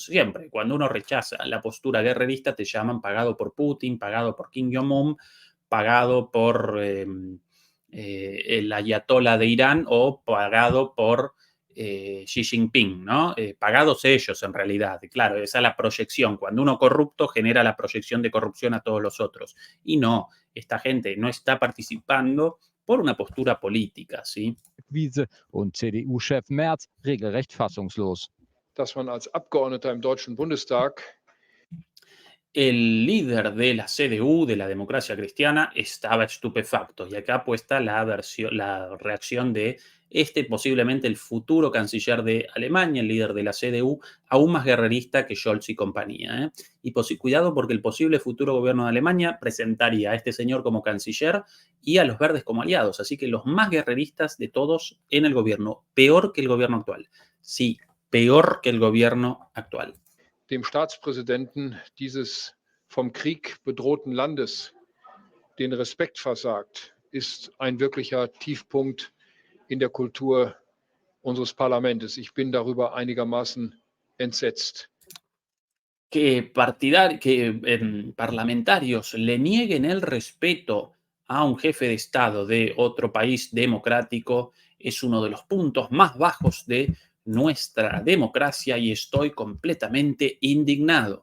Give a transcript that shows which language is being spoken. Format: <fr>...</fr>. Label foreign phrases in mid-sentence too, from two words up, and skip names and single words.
<es>Siempre, cuando uno rechaza la postura guerrerista, te llaman pagado por Putin, pagado por Kim Jong-un, pagado por el ayatollah de Irán o pagado por Xi Jinping, ¿no? Pagados ellos en realidad. Claro, esa es la proyección. Cuando uno corrupto genera la proyección de corrupción a todos los otros. Y no, esta gente no está participando por una postura política, ¿sí?</es> <de>Wiese und CDU-Chef Merz regelrecht fassungslos. Dass man als Abgeordneter im Deutschen Bundestag</de> <es>El líder de la CDU, de la democracia cristiana, estaba estupefacto. Y acá puesta la reacción de posiblemente el futuro canciller de Alemania, el líder de la CDU, aún más guerrerista que Scholz y compañía. Y cuidado, porque el posible futuro gobierno de Alemania presentaría a este señor como canciller y a los verdes como aliados. Así que los más guerreristas de todos en el gobierno, peor que el gobierno actual. Sí, peor que el gobierno actual.</es> <de>dem Staatspräsidenten dieses vom Krieg bedrohten Landes den Respekt versagt, ist ein wirklicher Tiefpunkt in der Kultur unseres Parlaments. Ich bin darüber einigermaßen entsetzt.</de> <es>Que parlamentarios le nieguen el respeto a un jefe de Estado de otro país democrático es uno de los puntos más bajos de nuestra democracia y estoy completamente indignado.</es>